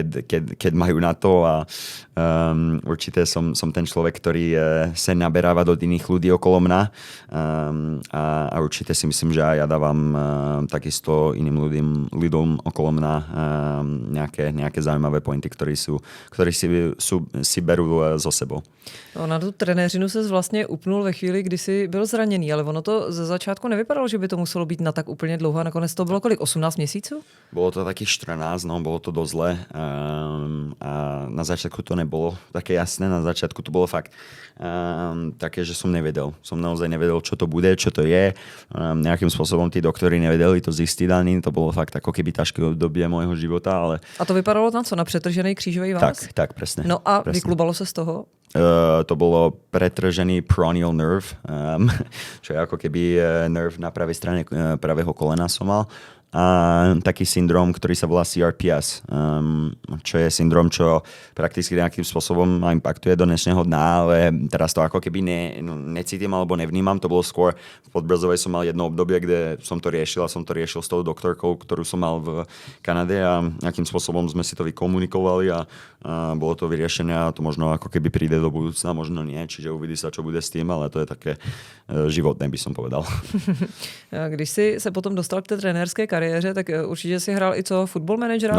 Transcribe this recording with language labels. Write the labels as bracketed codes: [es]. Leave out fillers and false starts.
[sk] keď majú na to a určite som ten človek, ktorý sa naberáva do iných ľudí okolo mňa a určite si myslím, že aj ja dávam takisto iným ľuďom okolo mňa nejaké zaujímavé pointy, ktorí si berú so sebou. [cs] No, na tu trenéřinu ses vlastně upnul ve chvíli, kdy jsi byl zraněný, ale ono to ze začátku nevypadalo, že by to muselo být na tak úplně dlouho a nakonec to bylo kolik? 18 měsíců? [sk] Bolo to takých 14, no, bolo to dosť zle a na začiatku to nebolo také jasné, na začiatku to bolo fakt také, že som nevedel. Som naozaj nevedel, čo to bude, čo to je. Nejakým spôsobom tí doktori nevedeli to zistiť ani, to bolo fakt ako keby ťažké obdobie môjho života, ale... [cs] A to vypadalo na co? Na přetržený křížový váz? [sk] Tak, presne. [cs] No a [sk] presne. [cs] vyklubalo se z toho? [sk] To bolo pretržený peroneal nerve, čo je ako keby nerv na pravej strane pravého kolena som mal. A taký syndrom, ktorý sa volá CRPS, čo je syndrom, čo prakticky nejakým spôsobom ma impaktuje do dnešného dňa, ale teraz to ako keby necítim alebo nevnímam. To bolo skôr v Podbrzovej som mal jedno obdobie, kde som to riešil a som to riešil s tou doktorkou, ktorú som mal v Kanade a nejakým spôsobom sme si to vykomunikovali a bolo to vyriešené a to možno ako keby príde do budúcna, možno nie, čiže uvidí sa, čo bude s tým, ale to je také životné, by som povedal. [cs] Když si se potom dostal k té trenérské kariéře, tak určitě si hrál i co football manažera?